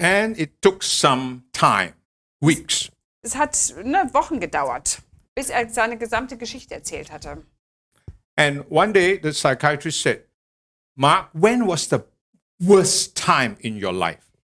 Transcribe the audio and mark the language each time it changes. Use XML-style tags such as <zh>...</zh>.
<en>And it took some time, weeks.</en> <de>Es hat Wochen gedauert, bis er seine gesamte Geschichte erzählt hatte.</de> <en>And one day the psychiatrist said, Mark, when was the worst time in your life?</en>